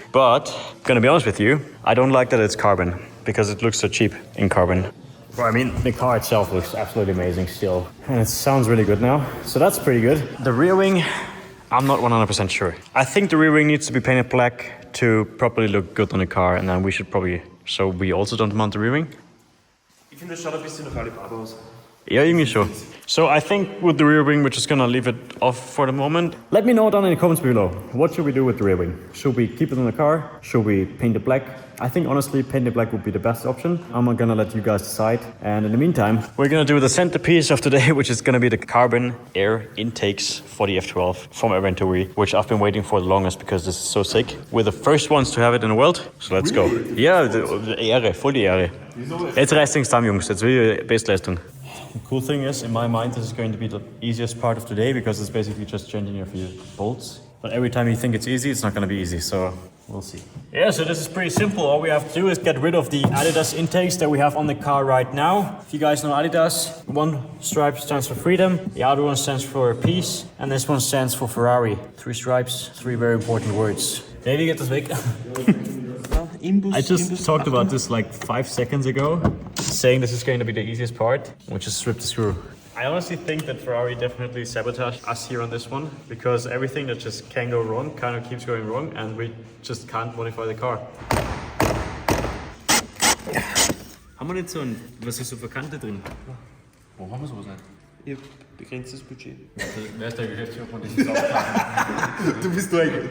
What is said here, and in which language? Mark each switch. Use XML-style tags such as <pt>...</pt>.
<en>But, gonna be honest with you, I don't like that it's carbon because it looks so cheap in carbon. Well, I mean, the car itself looks absolutely amazing still. And it sounds really good now. So that's pretty good. The rear wing, I'm not 100% sure. I think the rear wing needs to be painted black to properly look good on the car. And then we should probably... So we also don't mount the rear wing?</en> <de>Ich finde, das schaut ein bisschen nach Alibaba aus. Yeah, irgendwie so.</de> <en>So I think with the rear wing, we're just gonna leave it off for the moment. Let me know down in the comments below. What should we do with the rear wing? Should we keep it on the car? Should we paint it black? I think honestly, paint it black would be the best option. I'm gonna let you guys decide. And in the meantime, we're gonna do the centerpiece of today, which is gonna be the carbon air intakes for the F12 from Aero, which I've been waiting for the longest because this is so sick. We're the first ones to have it in the world. So let's go.</en> <de>Ja, Ehre, voll die Ehre. Jetzt reißt den Stamm, Jungs. Jetzt will ich Bestleistung.</de> <en>The cool thing is, in my mind, this is going to be the easiest part of the day because it's basically just changing a few bolts. But every time you think it's easy, it's not going to be easy, so we'll see. Yeah, so this is pretty simple. All we have to do is get rid of the Adidas intakes that we have on the car right now. If you guys know Adidas, one stripe stands for freedom, the other one stands for peace, and this one stands for Ferrari. 3 stripes, 3 very important words. Maybe get this weg. I just talked about this like 5 seconds ago, saying this is going to be the easiest part, which is strip the screw. I honestly think that Ferrari definitely sabotaged us here on this one, because everything that just can go wrong kind of keeps going wrong, and we just can't modify the car.</en> <de>Haben wir nicht so ein, was ist so für Kante drin? Wo haben wir sowas nicht? Ihr habt begrenztes Budget. Wer ist der Geschäftsführer von diesem Saufladen?</de>